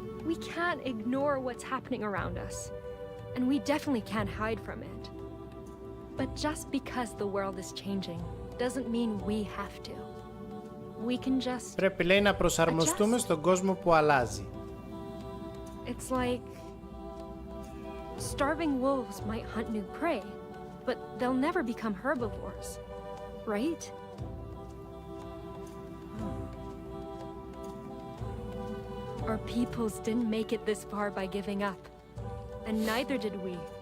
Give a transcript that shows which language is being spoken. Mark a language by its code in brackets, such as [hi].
[en] We can't ignore what's happening around us, and we definitely can't hide from it. But just because the world is changing doesn't mean we have to. We can just... [el] Πρέπει, λέει, να προσαρμοστούμε στον κόσμο που αλλάζει. [en] It's like... starving wolves might hunt new prey, but they'll never become herbivores, right? Our peoples didn't make it this far by giving up, and neither did we.